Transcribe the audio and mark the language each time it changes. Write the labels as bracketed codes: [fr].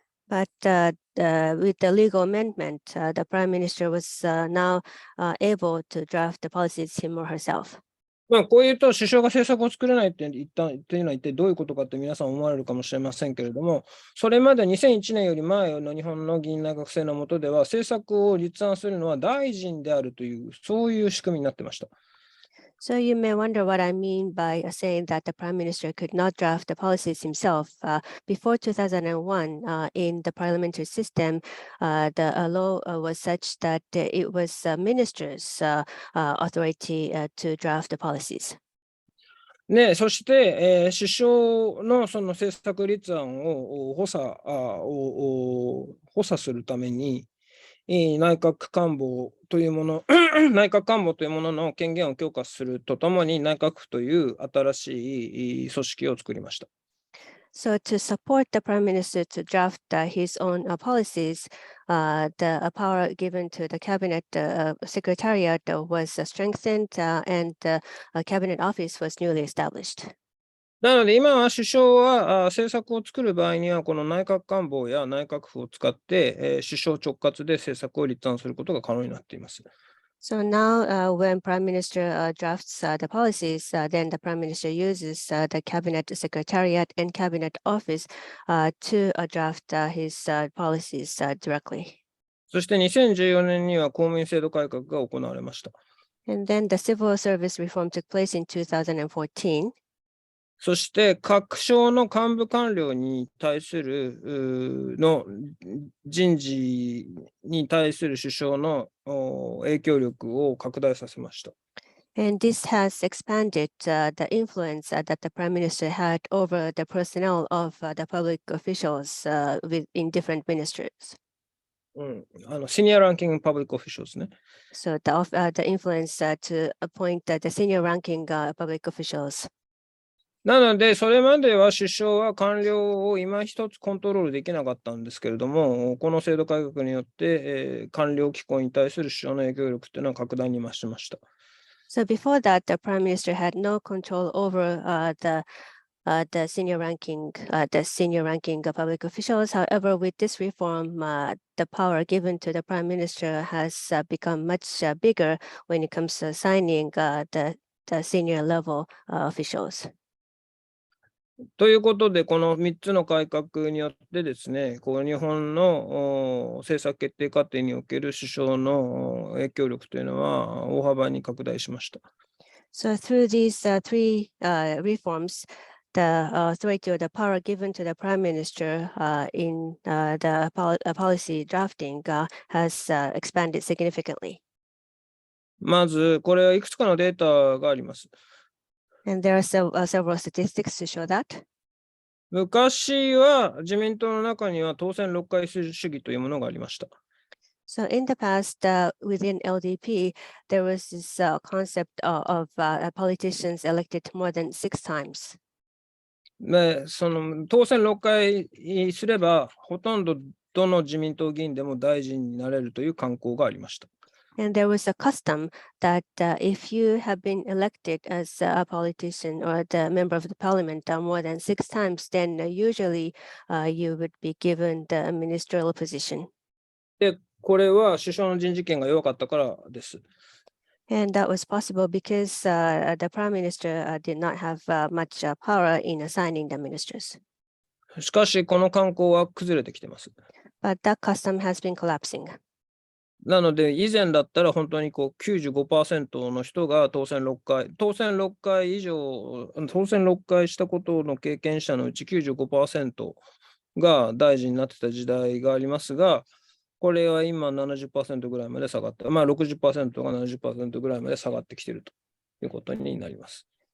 [en] But with the legal amendment, the prime minister was now able to draft the policies him or herself. [ja] こういうと首相が政策を作れないというのは一体どういうことかって皆さん思われるかもしれませんけれども、それまで2001年より前の日本の議員内閣制の下では政策を立案するのは大臣であるというそういう仕組みになってました。 [en] So you may wonder what I mean by saying that the Prime Minister could not draft the policies himself. Before 2001, in the parliamentary system, the law was such that it was ministers' authority to draft the policies. [ja] ね、そして、首相のその政策立案を補佐するために、内閣官房というもの内閣官房というものの権限を強化するとともに、内閣府という新しい組織を作りました。 [en] So to support the Prime Minister to draft his own policies, the power given to the Cabinet Secretariat was strengthened and the Cabinet Office was newly established. [ja] なので今は首相は政策を作る場合にはこの内閣官房や内閣府を使って、首相直轄で政策を立案することが可能になっています。 [en] So now when Prime Minister drafts the policies, then the Prime Minister uses the Cabinet Secretariat and Cabinet Office to draft his policies directly. [ja] そして2014年には公務員制度改革が行われました。 [en] And then the civil service reform took place in 2014. [ja] そして各省の幹部官僚に対する人事に対する首相の影響力を拡大させました。 [en] And this has expanded the influence that the Prime Minister had over the personnel of the public officials in different ministries. シニアランキングパブリックオフィシャル [ja] ですね。 [en] So the influence to appoint the senior ranking public officials. [ja] なので、それまでは首相は官僚を今一つコントロールできなかったんですけれども、この制度改革によって、官僚機構に対する首相の影響力というのは格段に増しました。 [en] So before that, the Prime Minister had no control over the senior ranking public officials. However, with this reform, the power given to the Prime Minister has become much bigger when it comes to assigning the senior level officials. [ja] ということで、この3つの改革によってですね、日本の政策決定過程における首相の影響力というのは大幅に拡大しました。 [en] So through these three reforms, the authority or the power given to the Prime Minister in the policy drafting has expanded significantly. [ja] まず、これはいくつかのデータがあります。 [en] And there are several statistics to show that. [ja] 昔は自民党の中には当選6回主義というものがありました。 [en] So in the past, within LDP, there was this concept of politicians elected more than 6 times. [ja] で、その当選6回すれば、ほとんどどの自民党議員でも大臣になれるという慣行がありました。 [en] And there was a custom that if you have been elected as a politician or the member of the parliament more than 6 times, then usually you would be given the ministerial position. [ja] で、これは首相の人事権が弱かったからです。 [en] And that was possible because the prime minister did not have much power in assigning the ministers. [ja] しかし、この慣行は崩れてきています。 [en] But that custom has been collapsing. [ja] なので、以前だったら本当に95% の人が当選6回したことの経験者のうち 95% が大臣になってた時代がありますが、これは今 70% ぐらいまで下がって、60% が 70% ぐらいまで下がってきているということになります。